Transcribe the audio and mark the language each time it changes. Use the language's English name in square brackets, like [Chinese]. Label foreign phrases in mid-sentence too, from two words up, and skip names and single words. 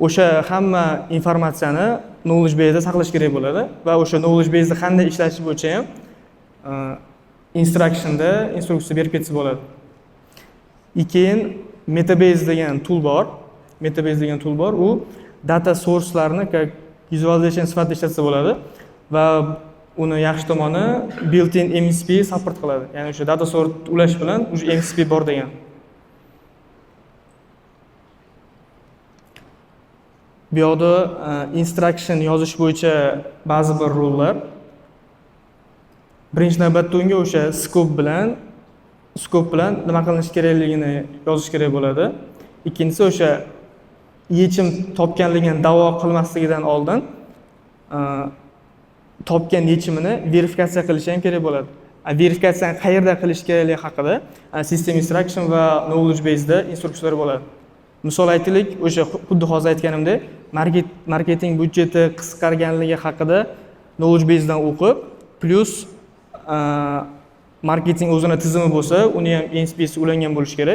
[Uzbek] o'sha hamma informatsiyani [English] knowledge base'da [Uzbek] saqlash kerak bo'ladi va o'sha [English] knowledge base'da [Uzbek] qanday ishlashi bo'yicha ham instructionda instruksiya berib ketsa bo'ladi. Keyin Metabase degan tool bor. Metabase degan tool bor. U [English] data source'larni [Uzbek] visualization sifatida ishlatsa bo'ladi va uni yaxshi tomoni [English] built-in MSP support [Uzbek] qiladi. Ya'ni o'sha [English] data source [Uzbek] ulash bilan o'sha MSP bor degan. Bu yoqda instruction yozish bo'yicha ba'zi bir rullar. Birinchi navbatda unga o'sha scope bilan nima qilinish kerakligini yozish kerak bo'ladi. Ikkinchisi o'sha yechim topganligini da'vo qilmasligidan oldin topgan yechimini verifikatsiya qilishi ham kerak bo'ladi. Verifikatsiyani qayerda qilish kerakligi haqida [English] system instruction [Uzbek] va [English] knowledge base'da [Uzbek] instruksiyalar bo'ladi. Misol aytaylik, o'sha xuddi hozir aytganimdek, marketing budjeti qisqarganligi haqida [English] knowledge base'dan [Uzbek] o'qib, plus marketing o'zini tizimi bo'lsa, uni ham NSP'si ulangan bo'lishi kerak.